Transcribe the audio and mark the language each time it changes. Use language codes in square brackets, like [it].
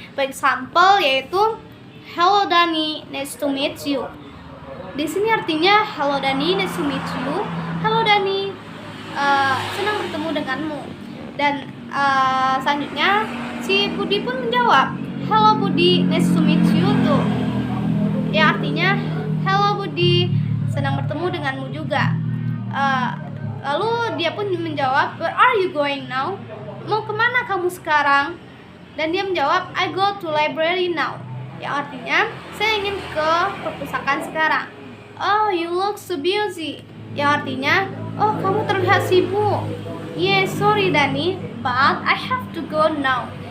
[en] For example, [id] yaitu [en] hello Dani, nice to meet you. [id] Di sini artinya [en] hello Dani, nice to meet you. Hello Dani, [id] senang bertemu denganmu. Dan selanjutnya si Budi pun menjawab [en] hello Budi, nice to meet you too. [id] Ya artinya hello Budi, senang bertemu denganmu juga. Lalu dia pun menjawab, [en] where are you going now? [id] Mau kemana kamu sekarang? Dan dia menjawab, [en] I go to library now. [id] Yang artinya saya ingin ke perpustakaan sekarang. [en] Oh, you look so busy. [id] Yang artinya, oh kamu terlihat sibuk. [en] Yes, sorry Dani, but I have to go now.